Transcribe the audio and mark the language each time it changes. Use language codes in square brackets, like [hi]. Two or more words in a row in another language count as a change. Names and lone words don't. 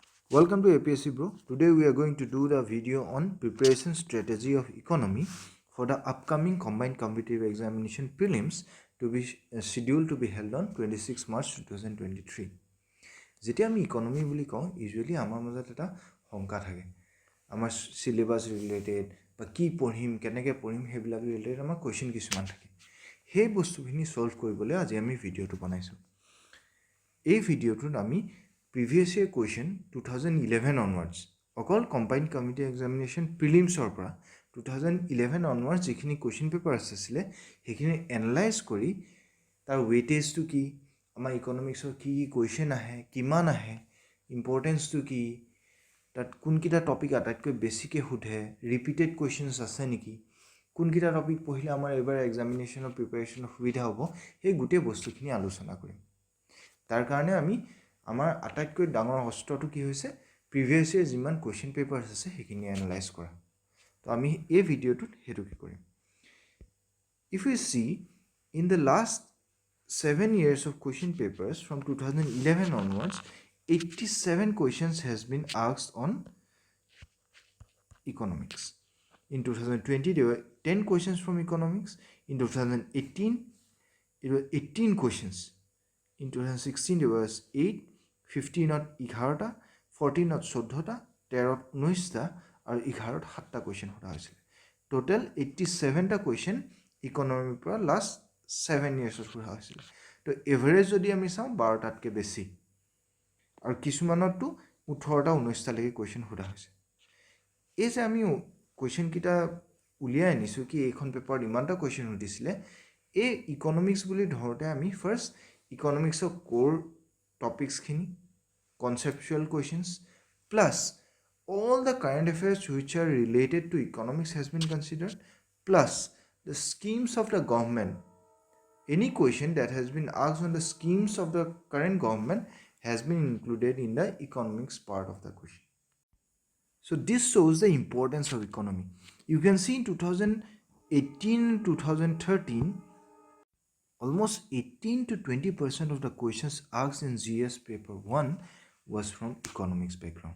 [en] Welcome to APSC Bro. Today we are going to do the video on preparation strategy of economy for the upcoming combined competitive examination prelims to be scheduled to be held on 26 March 2023. [as] যেতিয়া আমি ইকনমি বুলি কওঁ ইউজুৱেলি আমাৰ মাজত এটা শংকা থাকে আমাৰ [en] syllabus related [as] বা কি পঢ়িম কেনেকৈ পঢ়িম সেইবিলাক ৰিলেটেড আমাৰ কোৱেশ্চন কিছুমান থাকে সেই বস্তুখিনি সলভ কৰিবলৈ আজি আমি ভিডিঅ'টো বনাইছোঁ এই ভিডিঅ'টোত আমি [en] previous year question [as] 2011 onwards অকল [en] combined committee examination prelims or [as] পৰা 2011 onwards যেখিনি [en] question papers [as] আছিলে সেইখিনি analyze কৰি তাৰ weightage to কি আমাৰ economics or কি question আহে কিমান আহে importance to কি তাত কোনকিটা টপিক আটাইতকৈ বেছিকে হুধে [en] repeated questions [as] আছে নেকি কোনকিটা টপিক পঢ়িলে আমাৰ এবাৰ [en] examination or preparation [as] সুবিধা হ'ব এই গোটেই বস্তুখিনি আলোচনা কৰিম তাৰ কাৰণে আমি আমাৰ আটাইতকৈ ডাঙৰ অস্ত্ৰটো কি হৈছে [en] previous year [as] যিমান [en] question papers [as] আছে সেইখিনি এনালাইজ কৰা তো আমি এই ভিডিঅ'টোত হেতু কি কৰিম [en] if you see in the last 7 years of question papers from 2011 onwards 87 questions has been asked on economics in 2020 there were 10 questions from economics in 2018 it was 18 questions in 2016 there was 8 [as] 15ত 11টা 14ত 14টা 13ত 19টা আৰু 11ত 7টা কোৱেশ্চন হোৱা হৈছিল টোটাল 87টা কোৱেশ্চন ইকনমিৰ পৰা লাষ্ট 7 ইয়াৰ্ছত হোৱা হৈছিল তো এভাৰেজ যদি আমি চাওঁ 12টাতকৈ বেছি আৰু কিছুমানততো 18টা 19টা লৈকে কোৱেশ্চন হোৱা হৈছে এই যে আমি কোৱেশ্চন কিটা উলিয়াই আনিছোঁ কি এইখন পেপাৰত ইমানটা কোৱেশ্চন সুধিছিলে এই ইকনমিক্স বুলি ধৰোঁতে আমি ফাৰ্ষ্ট ইকনমিক্সৰ কোৰ টপিকছখিনি [en] conceptual questions plus all the current affairs which are related to economics has been considered plus the schemes of the government any question that has been asked on the schemes of the current government has been included in the economics part of the question so this shows the importance of economy you can see in 2018 2013 almost 18 to 20% of the questions asked in GS paper 1 was from economics background.